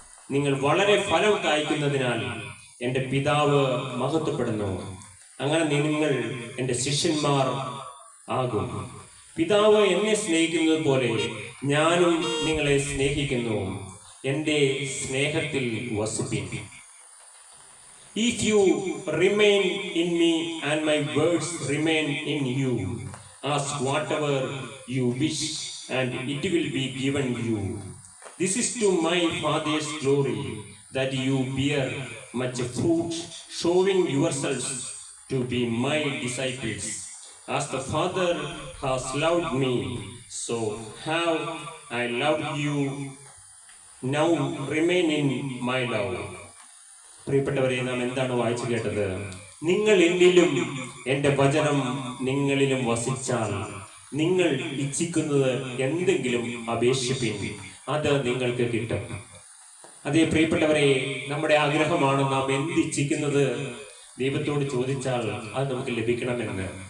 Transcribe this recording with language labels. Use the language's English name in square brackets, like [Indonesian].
[Malayalam] നിങ്ങൾ വളരെ ഫലം കായ്ക്കുന്നതിനാൽ എന്റെ പിതാവ് മഹത്വപ്പെടുന്നു. അങ്ങനെ നിങ്ങൾ എന്റെ ശിഷ്യന്മാർ ആകും. പിതാവ് എന്നെ സ്നേഹിക്കുന്നത് പോലെ ഞാനും നിങ്ങളെ സ്നേഹിക്കുന്നു. എന്റെ സ്നേഹത്തിൽ വസിപ്പിൻ. [English] If you remain in me and my words remain in you, ask whatever you wish and it will be given you. This is to my Father's glory, that you bear much fruit, showing yourselves to be my disciples. As the Father has loved me, so have I loved you. Now remain in my love. [Malayalam] പ്രിയപ്പെട്ടവരെ, നാം എന്താണ് വായിച്ചു കേട്ടത്? നിങ്ങൾ എന്നിലും എന്റെ വചനം നിങ്ങളിലും വസിച്ചാൽ നിങ്ങൾ ഇച്ഛിക്കുന്നത് എന്തെങ്കിലും അപേക്ഷിപ്പിൻ, അത് നിങ്ങൾക്ക് കിട്ടും. അതേ പ്രിയപ്പെട്ടവരെ, നമ്മുടെ ആഗ്രഹമാണ് നാം എന്തിച്ഛിക്കുന്നത് ദൈവത്തോട് ചോദിച്ചാൽ അത് നമുക്ക് ലഭിക്കണമെന്ന്.